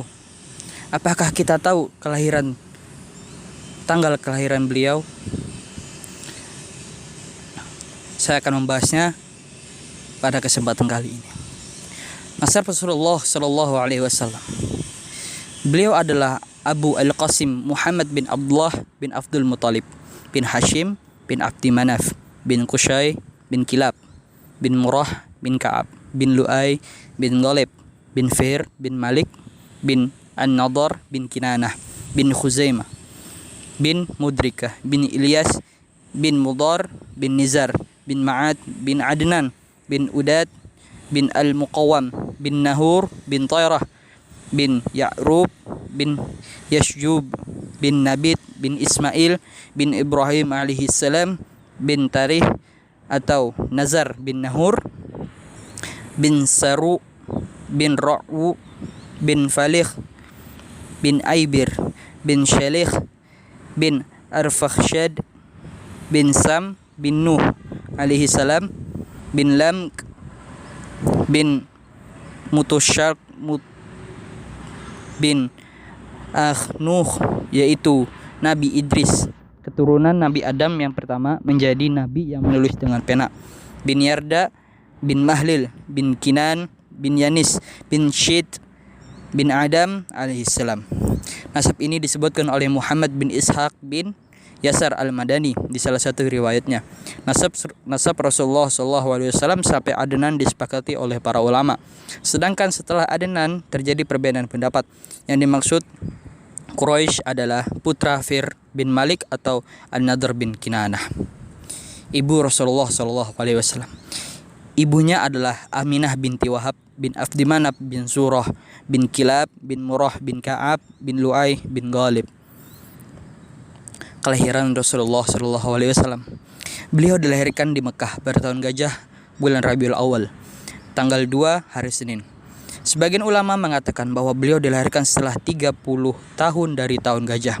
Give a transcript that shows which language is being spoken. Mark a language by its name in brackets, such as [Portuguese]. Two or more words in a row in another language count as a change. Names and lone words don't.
[Indonesian] Apakah kita tahu tanggal kelahiran beliau? Saya akan membahasnya pada kesempatan kali ini. Nasab Rasulullah [Arabic] صلى الله عليه وسلم. [Indonesian] Beliau adalah Abu Al-Qasim Muhammad bin Abdullah bin Abdul Muttalib bin Hashim bin Abdi Manaf bin Qusay bin Kilab bin Murrah bin Ka'ab bin Lu'ay bin Ghalib bin Fihr bin Malik bin An-Nadar bin Kinanah bin Khuzaimah bin Mudrikah bin Ilyas bin Mudar bin Nizar bin Ma'ad bin Adnan bin Udad bin Al-Muqawam bin Nahur bin Tayrah bin Ya'rub bin Yashjub bin Nabit bin Ismail bin Ibrahim [Arabic] عليه السلام [Indonesian] bin Tarih atau Nazar bin Nahur bin Saru bin Ra'u bin Falikh bin Aibir bin Shalikh bin Arfakhshad bin Sam bin Nuh alaihi salam bin Lam bin Mutusyarq bin Nuh, yaitu Nabi Idris, keturunan Nabi Adam yang pertama menjadi nabi yang menulis dengan pena, bin Yarda bin Mahlil bin Kinan bin Yanis bin Syid bin Adam alaihissalam. Nasab ini disebutkan oleh Muhammad bin Ishaq bin Yasar al-Madani di salah satu riwayatnya. Nasab Rasulullah SAW sampai Adnan disepakati oleh para ulama. Sedangkan setelah Adnan terjadi perbedaan pendapat. Yang dimaksud Quraisy adalah putra Fir bin Malik atau An-Nadr bin Kinanah. Ibu Rasulullah SAW. Ibunya adalah Aminah binti Wahab bin Abdi Manaf bin Surah bin Kilab bin Murrah bin Ka'ab bin Lu'ay bin Ghalib. Kelahiran Rasulullah SAW. Beliau dilahirkan di Mekah pada tahun Gajah, bulan Rabiul Awal, tanggal 2 hari Senin. Sebagian ulama mengatakan bahwa beliau dilahirkan setelah 30 tahun dari tahun Gajah.